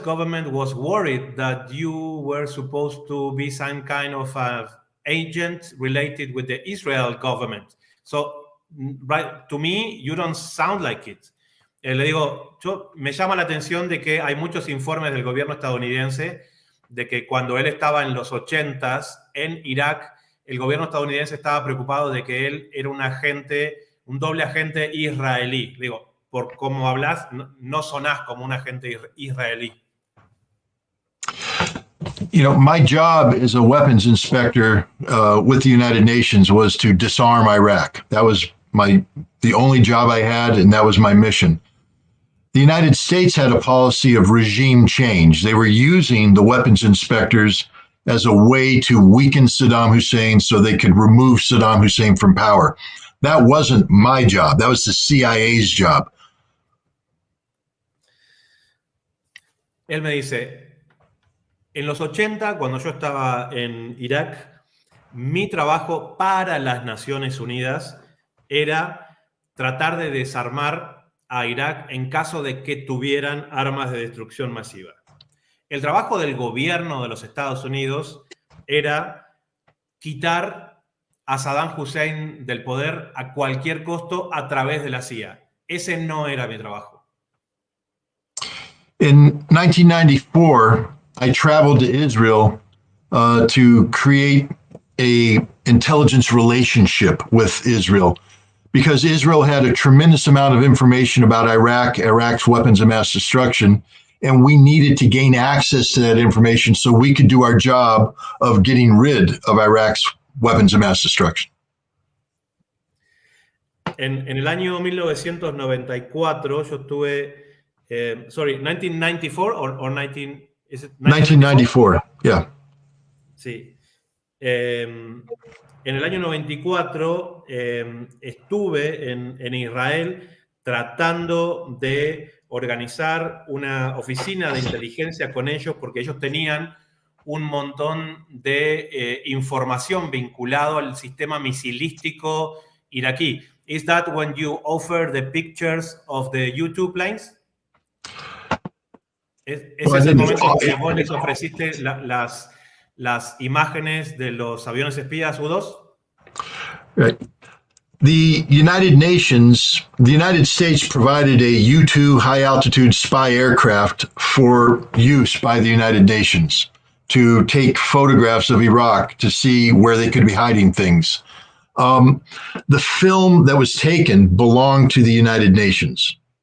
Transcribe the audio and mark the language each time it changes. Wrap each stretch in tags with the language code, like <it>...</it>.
<en>government was worried that you were supposed to be some kind of agent related with the Israel government. So, right, to me, you don't sound like it.</en> <es>Le digo, me llama la atención de que hay muchos informes del gobierno estadounidense de que cuando él estaba en los 80s en Irak, el gobierno estadounidense estaba preocupado de que él era un doble agente israelí. Le digo, por cómo hablas, no sonás como un agente israelí.</es> <en>You know, my job as a weapons inspector with the United Nations was to disarm Iraq. That was the only job I had, and that was my mission. The United States had a policy of regime change. They were using the weapons inspectors as a way to weaken Saddam Hussein so they could remove Saddam Hussein from power. That wasn't my job. That was the CIA's job.</en> <es>Él me dice, en los 80, cuando yo estaba en Irak, mi trabajo para las Naciones Unidas era tratar de desarmar a Irak en caso de que tuvieran armas de destrucción masiva. El trabajo del gobierno de los Estados Unidos era quitar a Saddam Hussein del poder a cualquier costo a través de la CIA. Ese no era mi trabajo.</es> <en>In 1994, I traveled to Israel to create an intelligence relationship with Israel, because Israel had a tremendous amount of information about Iraq's weapons of mass destruction, and we needed to gain access to that information so we could do our job of getting rid of Iraq's weapons of mass destruction.</en> <es>En el año 1994 yo estuve,</es> <en>1994 or 19, is it 1994, yeah.</en> <es>Sí. En el año 94 estuve en Israel tratando de organizar una oficina de inteligencia con ellos, porque ellos tenían un montón de información vinculado al sistema misilístico iraquí.</es> <en>Is that when you offer the pictures of the U-2 planes?</en> <es>¿Ese es el momento en que vos les ofreciste las imágenes de los aviones espías U-2?</es> <en>Right. The United States provided a U-2 high-altitude spy aircraft for use by the United Nations to take photographs of Iraq to see where they could be hiding things. The film that was taken belonged to the United Nations.</en>